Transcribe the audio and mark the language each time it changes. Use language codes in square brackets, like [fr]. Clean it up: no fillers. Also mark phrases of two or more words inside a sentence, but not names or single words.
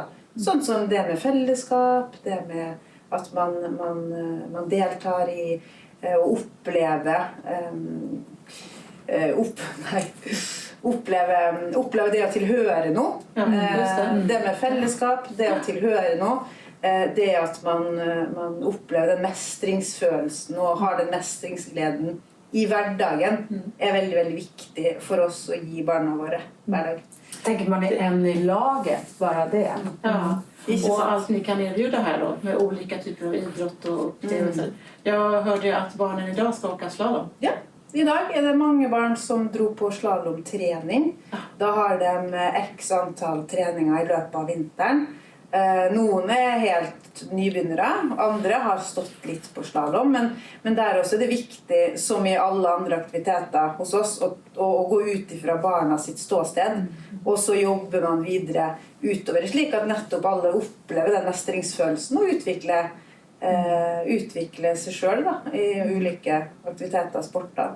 [no] Sånn som det med fellesskap, det med at man deltar i å oppleve oppleve det å tilhøre noe. Det med fellesskap, det å tilhøre noe. Det at man opplever den mestringsfølelsen og har den mestringsgleden i hverdagen er veldig, veldig viktig for oss å gi barna våre hver dag. [sv] Tänker man är en i laget, bara det. Ja. Och allt ni kan erbjuda här då, med olika typer av idrott och upplevelser. Jag hörde att barnen idag ska åka slalom. Ja, [no] i dag er det mange barn som dro på slalomtrening. Da har de x antall treninger i løpet av vinteren. Noen er helt nybegynnere, andre har stått litt på slalom, men der også er det viktig, som i alle andre aktiviteter hos oss, å gå ut ifra barna sitt ståsted, og så jobber man videre utover, slik at nettopp alle opplever den mestringsfølelsen og utvikle seg selv da, i ulike aktiviteter, sporter.